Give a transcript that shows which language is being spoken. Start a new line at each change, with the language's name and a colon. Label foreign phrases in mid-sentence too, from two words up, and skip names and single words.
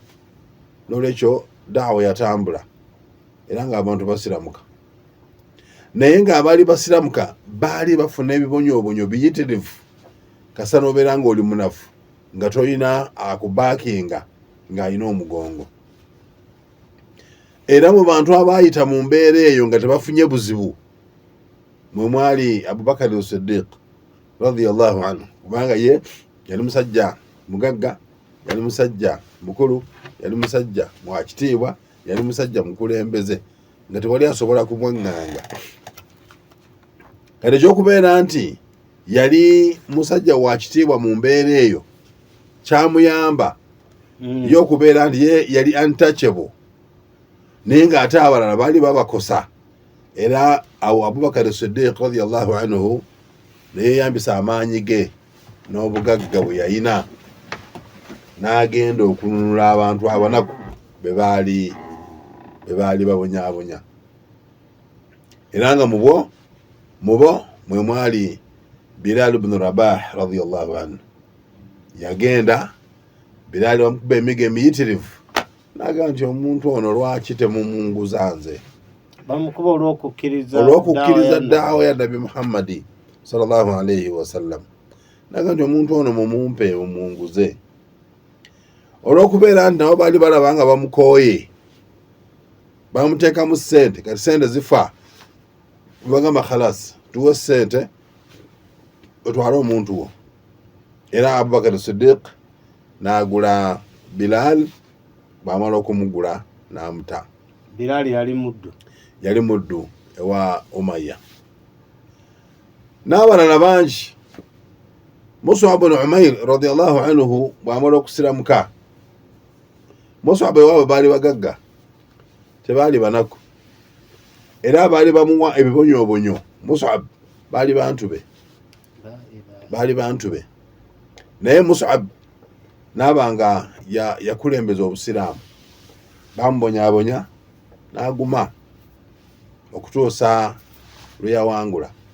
Ganda: Nolwekyo da'wa yatambula era ng'abantu basiramuka, naye ng'abaali basiramuka baali bafuna ebibonyoobonyo biyitirivu. Kasana obeera ng'oli munafu nga tolina akubaakinga ng'alina omugongo. Era mu bantu abaayita mu mbeera eyo nga tebafunye buzibu mwe mwali Abubakar as-Siddiq
Arabic: رضي الله عنه,
Ganda: kubanga ye yali musajja mugagga, yali musajja mukulu, yali musajja mwakitiibwa, yali musajja mukulembeze nga tewali asobola kumwaŋŋanga. Kati ekyokubeera nti yali musajja wa kitiibwa mu mbeera eyo kyamuyamba y'okubeera nti ye yali untouchable, naye ng'ate abalala baali babakosa. Era awo Abubakar as-Siddiq
Arabic: رضي الله عنه
Ganda: neyeyambisa amaanyi ge n'obugagga bwe yayina n'agenda okununula abantu abanaku be baali babonyaabonya. Era nga mu bo mwe mwali Bilal ibn Rabah
Arabic: رضي الله عنه.
Ganda: Yagenda Bilal bamukuba emigo emiyitirivu, n'agamba nti omuntu ono lwaki temumunguza nze? Bamukuba olw'okukkiriza da'wa ya Nabi Muhammadi
Arabic: صلى الله عليه وسلم.
Ganda: N'agamba nti omuntu ono mumumpe mumunguze, olw'okubeera nti nabo baali balaba nga bamukooye, bamuteekamu ssente. Kati ssente zifa, bagamba khalas tuwe ssente otwale omuntu wo. Era Abubakar as-Siddiq n'agula Bilal, bw'amala okumugula n'amuta. Bilal yali muddu ewa Umayya. N'abalala bangi, Mus'ab ibn Umayr
Arabic: رضي الله عنه
Ganda: bw'amala okusiramuka, Mus'ab ewaabwe baali bagagga, tebaali banaku, era baali bamuwa ebibonyoobonyo. Mus'ab baali bantu be, naye Mus'ab n'abanga yakulembeza obusiraamu, bamubonyaabonya n'aguma okutuusa lwe yawangula.